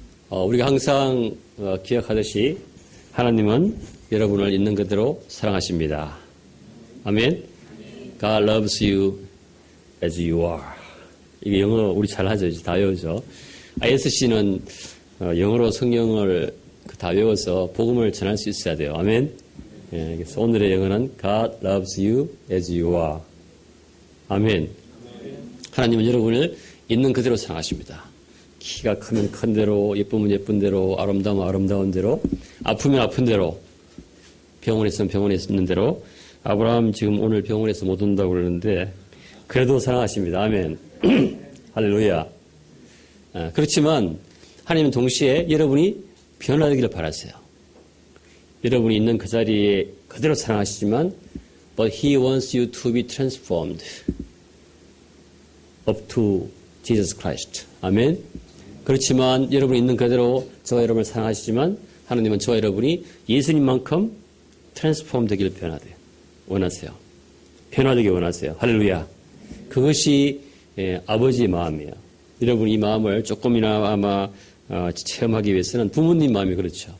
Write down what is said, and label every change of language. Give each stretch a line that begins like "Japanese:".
Korean: 우리가 항상 기억하듯이 하나님은 여러분을 있는 그대로 사랑하십니다. 아멘.
English: God loves you as you are.
Korean: 이게 영어 우리 잘 하죠. 다 외우죠. ISC는 영어로 성경을 다 외워서 복음을 전할 수 있어야 돼요. 아멘. 예, 그래서 오늘의 영어는
English: God loves you as you are.
Korean: 아멘. 하나님은 여러분을 있는 그대로 사랑하십니다. 키가 크면 큰 대로, 예쁘면 예쁜 대로, 아름다우면 아름다운 대로, 아프면 아픈 대로, 병원에 있으면 병원에 있는 대로. 아브라함 지금 오늘 병원에서 못 온다고 그러는데 그래도 사랑하십니다. 아멘. 할렐루야. 그렇지만 하나님은 동시에 여러분이 변화되기를 바라세요. 여러분이 있는 그 자리에 그대로 사랑하시지만
English: but He wants you to be transformed up to Jesus Christ.
Korean: 아멘. 그렇지만 여러분이 있는 그대로 저와 여러분을 사랑하시지만 하나님은 저와 여러분이 예수님만큼 트랜스폼 되기를 원하세요. 변화되기 원하세요. 할렐루야. 그것이 아버지의 마음이에요. 여러분이 이 마음을 조금이나 아마 체험하기 위해서는 부모님 마음이 그렇죠.